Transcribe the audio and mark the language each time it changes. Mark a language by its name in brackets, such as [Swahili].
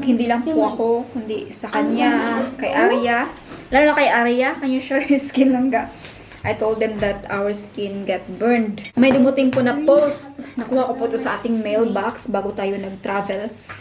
[Filipino] Hindi lang po ako, kundi sa kanya, kay Arya. Lalo na kay [English] Arya, can you show your skin langga? I told them that our skin get burned. [Filipino] May dumuting po na post. Nakuha ko po ito sa ating mailbox bago tayo nag-travel.